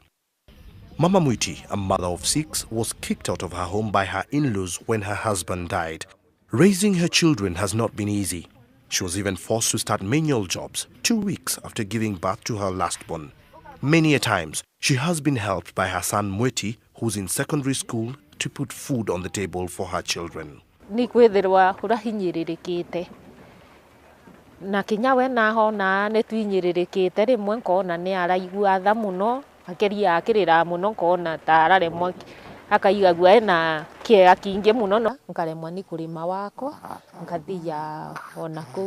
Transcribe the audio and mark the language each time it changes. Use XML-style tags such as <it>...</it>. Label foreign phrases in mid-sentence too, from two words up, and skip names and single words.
<en>Mama Mwiti, a mother of 6, was kicked out of her home by her in-laws when her husband died. Raising her children has not been easy. She was even forced to start menial jobs 2 weeks after giving birth to her last-born. Many a times, she has been helped by her son Mwiti, who's in secondary school, to put food on the table for her children.</en> <mer>Na kinya we naho na ne twinyiririkite rimwe nkona ni araigua tha muno akeria akirira muno nkona tarare mwe akaiga gwa na kiega kingi muno no nkaremwa ni kurima wako nkathia ona kuu</mer>